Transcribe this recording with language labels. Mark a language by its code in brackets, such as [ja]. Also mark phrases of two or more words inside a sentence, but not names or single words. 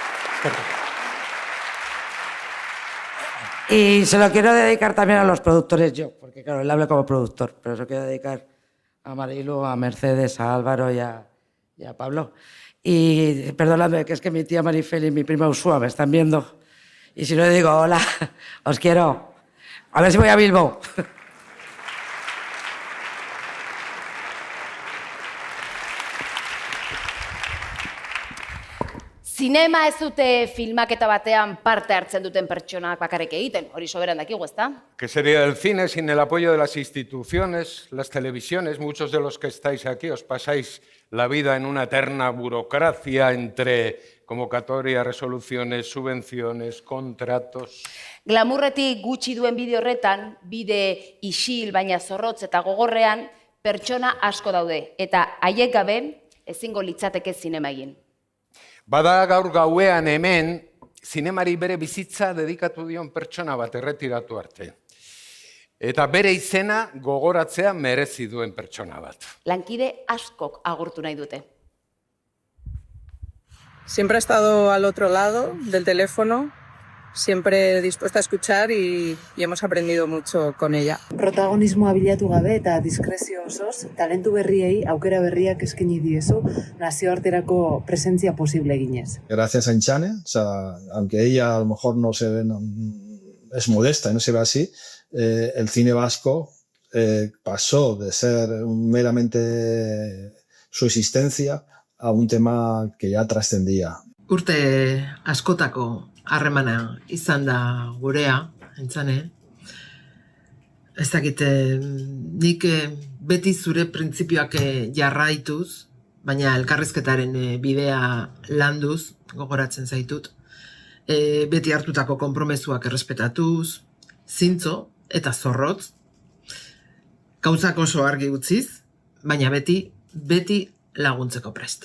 [es] Y se lo quiero dedicar también a los productores yo, porque claro, él habla como productor, pero se lo quiero dedicar a Marilu, a Mercedes, a Álvaro y a Pablo. Y perdóname, que es que mi tía Marifel y mi prima Usúa me están viendo. Y si no le digo, hola, os quiero. A ver si voy a Bilbo. [eu] Zinema ez dute filmaketa batean parte hartzen duten pertsonak bakarrik egiten, hori soberan dakigu, ezta? [es] ¿Qué sería del cine sin el apoyo de las instituciones, las televisiones? Muchos de los que estáis aquí os pasáis la vida en una eterna burocracia entre convocatoria, resoluciones, subvenciones, contratos. [eu] Glamurretik gutxi duen bideo horretan, bide isil baina zorrotz eta gogorrean pertsona asko daude, eta haiek gabe ezingo litzateke zinema egin. Bada gaur gauean hemen, zinemari bere bizitza dedikatu dion pertsona bat erretiratu arte. Eta bere izena gogoratzea merezi duen pertsona bat. Lankide askok agurtu nahi dute. [es] Siempre ha estado al otro lado del teléfono, siempre dispuesta a escuchar y hemos aprendido mucho con ella. [eu] Protagonismoa bilatu gabe eta diskrezio osoz, talentu berriei aukera berriak eskaini diezu nazioarterako presentzia posible eginez. [es] Gracias a Inchane, o sea, aunque ella a lo mejor no se ve es modesta, no se ve así, el cine vasco pasó de ser meramente su existencia a un tema que ya trascendía. [eu] Urte askotako harremana izan da gurea, Aintzane. Ez dakit, nik beti zure printzipioak jarraituz, baina elkarrizketaren bidea landuz, gogoratzen zaitut, beti hartutako konpromezuak errespetatuz, zintzo eta zorrotz, gauzak oso argi utziz, baina beti laguntzeko prest.